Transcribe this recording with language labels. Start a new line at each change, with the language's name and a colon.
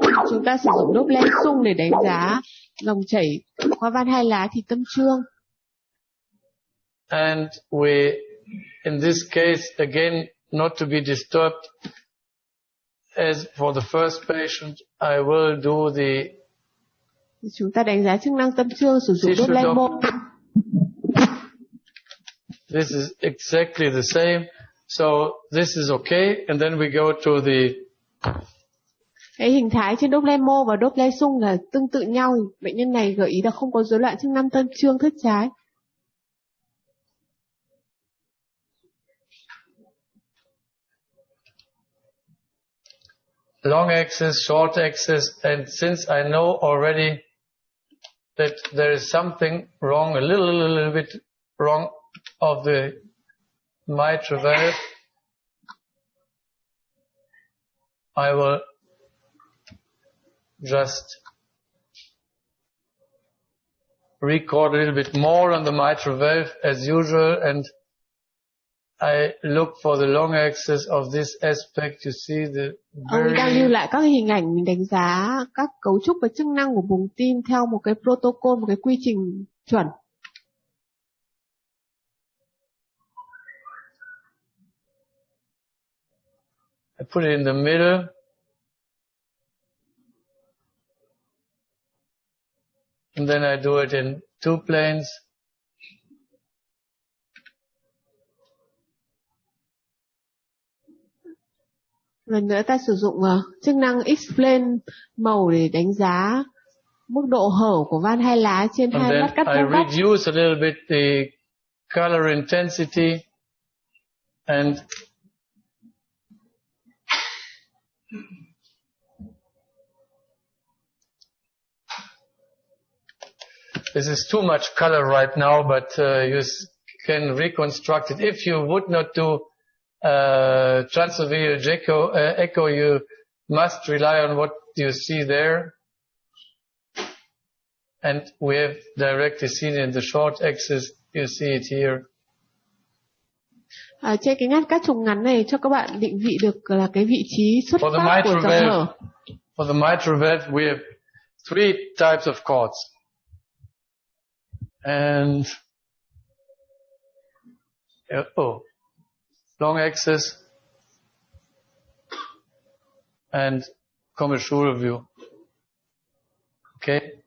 Vietnamese: Chúng ta sử dụng Doppler rung để đánh giá dòng chảy qua van hai lá thì tâm trương.
English: And in this case, again, not to be disturbed, as for the first patient, I will do
Vietnamese: Chúng ta đánh giá chức năng tâm trương sử dụng Doppler mô.
English: This is exactly the same. So this is okay. And then we go to
Vietnamese: Cái hình thái trên Doppler mô và Doppler rung là tương tự nhau. Bệnh nhân này gợi ý là không có rối loạn chức năng tâm trương thất trái.
English: long axis, short axis, and since I know already that there is something wrong, a little bit wrong of the mitral valve, I will just record a little bit more on the mitral valve as usual, and I look for the long axis of this aspect. You see the
Vietnamese: Ông đang lưu lại các hình ảnh mình đánh giá các cấu trúc và chức năng của buồng tim theo một cái protocol, một cái quy trình chuẩn.
English: I put it in the middle. And then I do it in two planes.
Vietnamese: Lần nữa ta sử dụng chức năng X-plane màu để đánh giá mức độ hở của van hai lá trên hai mắt cắt
English: I
Vietnamese: vuông góc.
English: reduce a little bit the color intensity and this is too much color right now, but you can reconstruct it. If you would not do transovascular echo, you must rely on what you see there. And we have directly seen in the short axis, you see it here. Trên cái ngắt cắt trùng ngắn này cho các bạn định vị được là cái vị trí xuất phát của dòng hở. For the mitral valve, we have three types of cords. And long axis and commercial view. Okay.